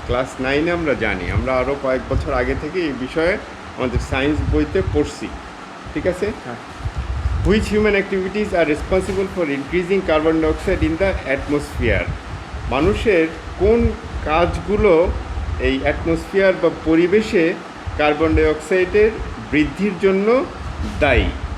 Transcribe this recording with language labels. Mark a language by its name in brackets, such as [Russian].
[Bangla] Class 9-এ আমরা জানি, আমরা আরও কয়েক বছর আগে থেকে এই বিষয়ে আমাদের সায়েন্স বইতে পড়ছি। ঠিক আছে? হ্যাঁ। [English] Which human activities are responsible for increasing carbon dioxide in the atmosphere? [Bangla] মানুষের কোন কাজগুলো এই অ্যাটমসফিয়ার বা পরিবেশে কার্বন ডাইঅক্সাইডের বৃদ্ধির জন্য দায়ী?